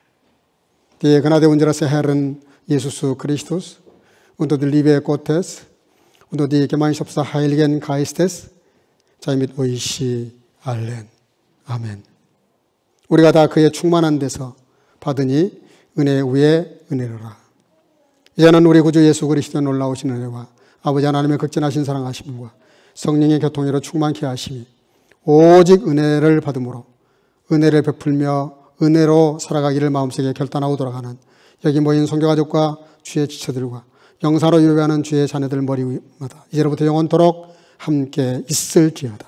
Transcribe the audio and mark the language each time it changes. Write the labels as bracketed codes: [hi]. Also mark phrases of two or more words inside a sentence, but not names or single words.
[de] Die Gnade unseres Herrn Jesus Christus und die Liebe Gottes und die Gemeinschaft des Heiligen Geistes sei mit euch allen. [ko] 아멘. 우리가 다 그의 충만한 데서 받으니 은혜 위에 은혜로라. 이제는 우리 구주 예수 그리스도의 놀라우신 은혜와 아버지 하나님의 극진하신 사랑하심과 성령의 교통으로 충만케 하심이 오직 은혜를 받음으로 은혜를 베풀며 은혜로 살아가기를 마음속에 결단하고 돌아가는 여기 모인 성교가족과 주의 지체들과 영사로 예배하는 주의 자녀들 머리마다 이제로부터 영원토록 함께 있을지어다.